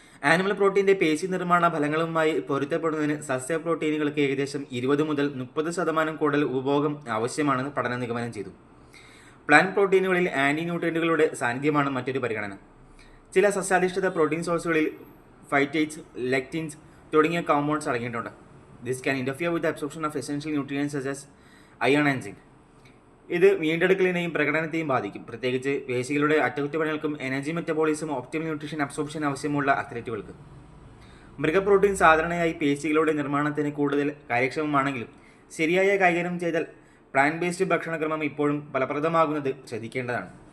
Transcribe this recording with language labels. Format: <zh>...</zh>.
<ml>Animal പ്രോട്ടീൻ്റെ പേശി നിർമ്മാണ ഫലങ്ങളുമായി പൊരുത്തപ്പെടുന്നതിന് സസ്യ പ്രോട്ടീനുകൾക്ക് ഏകദേശം 20 മുതൽ 30% കൂടുതൽ ഉപഭോഗം ആവശ്യമാണെന്ന് പഠനം നിഗമനം ചെയ്തു. പ്ലാന്റ് പ്രോട്ടീനുകളിൽ ആൻറ്റി ന്യൂട്രിയൻറ്റുകളുടെ സാന്നിധ്യമാണ് മറ്റൊരു പരിഗണന. ചില സസ്യാധിഷ്ഠിത പ്രോട്ടീൻ സോഴ്സുകളിൽ ഫൈറ്റേറ്റ്സ്, ലെക്റ്റിൻസ് തുടങ്ങിയ കോമ്പൗണ്ട്സ് അടങ്ങിയിട്ടുണ്ട്.</ml> <en>This can interfere with the absorption of essential nutrients such as iron and zinc.</en> <ml>ഇത് വീണ്ടെടുക്കലിനെയും പ്രകടനത്തെയും ബാധിക്കും, പ്രത്യേകിച്ച് പേശികളുടെ അറ്റകുറ്റപ്പണികൾക്കും energy metabolism, optimal nutrition absorption ആവശ്യമുള്ള അത്ലറ്റുകൾക്ക്. മൃഗപ്രോട്ടീൻ സാധാരണയായി പേശികളുടെ നിർമ്മാണത്തിന് കൂടുതൽ കാര്യക്ഷമമാണെങ്കിലും ശരിയായ കൈകാര്യം ചെയ്താൽ പ്ലാന്റ് ബേസ്ഡ് ഭക്ഷണക്രമം ഇപ്പോഴും ഫലപ്രദമാകുന്നത് ശ്രദ്ധിക്കേണ്ടതാണ്.</ml>